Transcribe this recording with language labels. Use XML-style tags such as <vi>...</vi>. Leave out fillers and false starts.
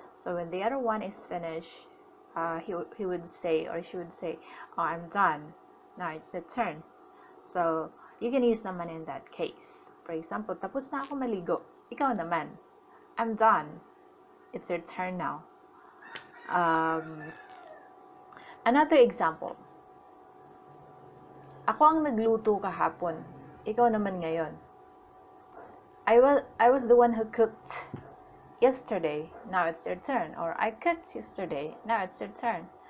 <en>So when the other one is finished, he would say, or she would say, oh, I'm done, now it's your turn. So you can use naman in that case. For example,</en> <tl>tapos na ako maligo, ikaw naman,</tl> <en>I'm done, it's your turn now. Another example,</en> <tl>ako ang nagluto kahapon, ikaw naman ngayon.</tl> <en>I was the one who cooked yesterday, now it's your turn. Or I cooked yesterday, now it's your turn.</en>